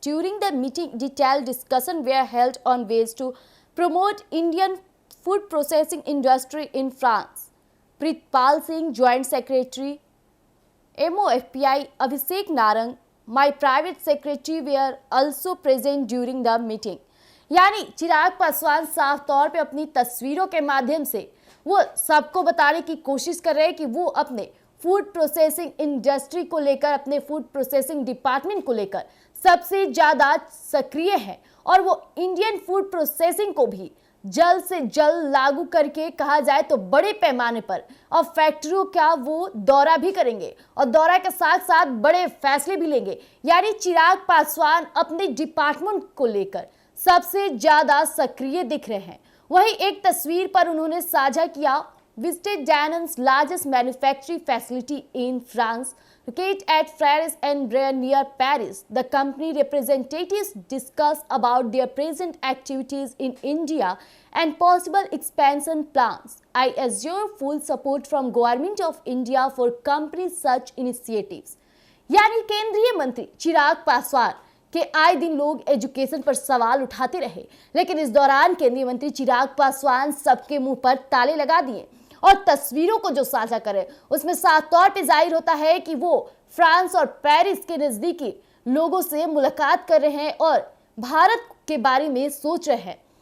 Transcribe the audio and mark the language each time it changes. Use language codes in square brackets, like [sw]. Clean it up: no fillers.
[hi] During the meeting, detailed discussion were held on ways to promote Indian food processing industry in France. Pritpal Singh, Joint Secretary, MOFPI, Abhishek Narang, my private secretary were also present during the meeting. यानी चिराग पासवान साफ तौर पे अपनी तस्वीरों के माध्यम से वो सबको बताने की कोशिश कर रहे हैं कि वो अपने फूड प्रोसेसिंग इंडस्ट्री को लेकर, अपने फूड प्रोसेसिंग डिपार्टमेंट को लेकर सबसे ज्यादा सक्रिय है और वो इंडियन फूड प्रोसेसिंग को भी जल्द से जल्द लागू करके, कहा जाए तो बड़े पैमाने पर और फैक्ट्रियों का वो दौरा भी करेंगे और दौरा के साथ साथ बड़े फैसले भी लेंगे। यानी चिराग पासवान अपने डिपार्टमेंट को लेकर सबसे ज्यादा सक्रिय दिख रहे हैं। वहीं एक तस्वीर पर उन्होंने साझा किया [en] visited Danone's largest manufacturing facility in France, located at Fères-en-Bray near Paris. The company representatives discussed about their present activities in India and possible expansion plans. I assure full support from Government of India for companies such initiatives. [hi] यानी केंद्रीय मंत्री चिराग पासवान कि आए दिन लोग education पर सवाल उठाते रहे, लेकिन इस दौरान केंद्रीय मंत्री चिराग पासवान सबके मुंह पर ताले लगा दिए और तस्वीरों को जो साझा करे उसमें साफ तौर पे जाहिर होता है कि वो फ्रांस और पेरिस के नजदीकी लोगों से मुलाकात कर रहे हैं और भारत के बारे में सोच रहे हैं।